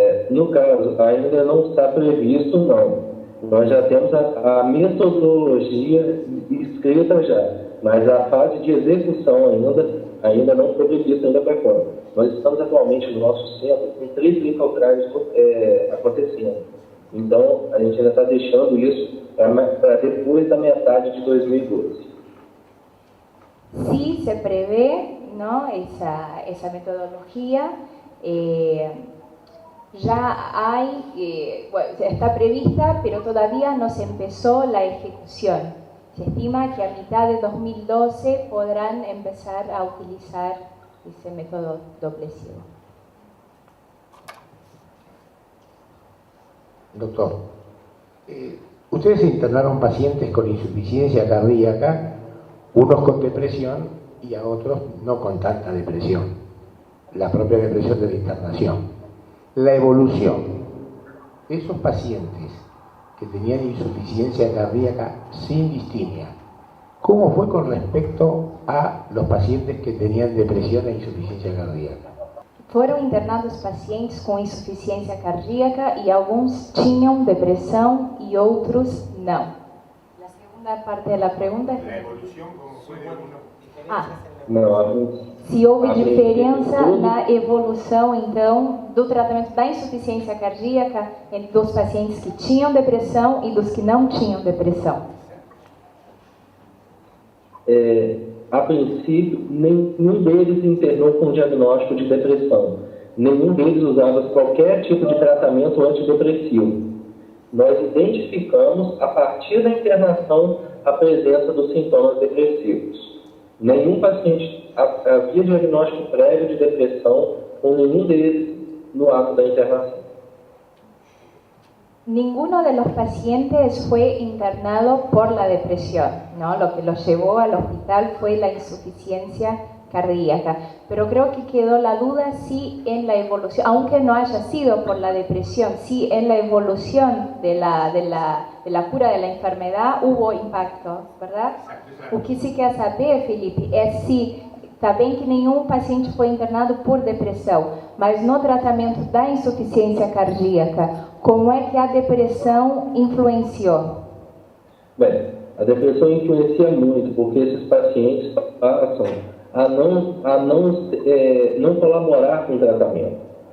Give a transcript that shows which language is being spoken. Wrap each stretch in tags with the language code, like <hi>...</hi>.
<pt>No caso, ainda não está previsto, não. Nós já temos a metodologia escrita já, mas a fase de execução ainda não foi prevista ainda para quando. Nós estamos atualmente no nosso centro com 3 clinical trials acontecendo. Então, a gente ainda está deixando isso para depois da metade de 2012.</pt> <es>Sí, se prevé, ¿no?, esa metodología. Ya hay, bueno, está prevista, pero todavía no se empezó la ejecución. Se estima que a mitad de 2012 podrán empezar a utilizar ese método doble ciego. Doctor, ustedes internaron pacientes con insuficiencia cardíaca, unos con depresión y a otros no con tanta depresión, la propia depresión de la internación. La evolución de esos pacientes que tenían insuficiencia cardíaca sin distimia, ¿cómo fue con respecto a los pacientes que tenían depresión e insuficiencia cardíaca?</es> <pt>Foram internados pacientes com insuficiência cardíaca e alguns tinham depressão e outros não. A segunda parte da pergunta é...</pt> <es>La evolución, ¿cómo fue de algunos?</es> <pt>Não, Se houve diferença na evolução, então, do tratamento da insuficiência cardíaca dos pacientes que tinham depressão e dos que não tinham depressão? A princípio, nenhum deles internou com diagnóstico de depressão. Nenhum deles usava qualquer tipo de tratamento antidepressivo. Nós identificamos, a partir da internação, a presença dos sintomas depressivos. Nenhum paciente havia diagnóstico prévio de depressão com nenhum deles no ato da internação.</pt> <es>Ninguno de los pacientes fue internado por la depresión, ¿no? Lo que los llevó al hospital fue la insuficiencia cardíaca. Pero creo que quedó la duda si en la evolución, aunque no haya sido por la depresión, si en la evolución de la cura de la enfermedad hubo impacto, ¿verdad?</es> <pt>O que se quer saber, Felipe, é se, está bem que nenhum paciente foi internado por depressão, mas no tratamento da insuficiência cardíaca, como é que a depressão influenciou? Bem, a depressão influencia muito, porque esses pacientes passam a não colaborar com o tratamento.</pt>